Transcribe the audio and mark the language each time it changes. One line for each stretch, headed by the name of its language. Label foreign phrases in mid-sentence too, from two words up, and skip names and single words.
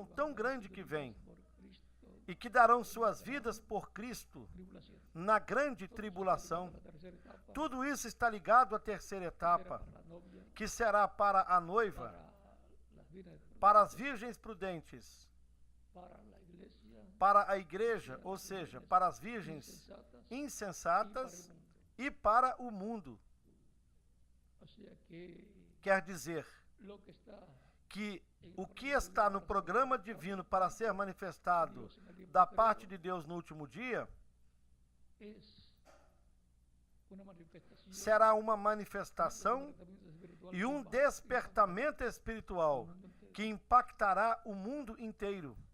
Spanish: van a
Portuguese: tão grande
Spanish: recibir
Portuguese: que
Spanish: vidas
Portuguese: vem
Spanish: por Cristo,
Portuguese: e que darão suas vidas por Cristo
Spanish: tribulación.
Portuguese: na grande
Spanish: Todo eso está
Portuguese: tribulação.
Spanish: ligado a la tercera etapa,
Portuguese: Tudo isso está ligado à terceira
Spanish: que será
Portuguese: etapa,
Spanish: para la novia,
Portuguese: que será para a noiva,
Spanish: para las vírgenes
Portuguese: para as virgens prudentes para a igreja, ou seja, para as virgens insensatas e para o mundo. Quer dizer que o que está no programa divino para ser manifestado da parte de Deus no último dia será uma manifestação e um despertamento espiritual que impactará o mundo inteiro.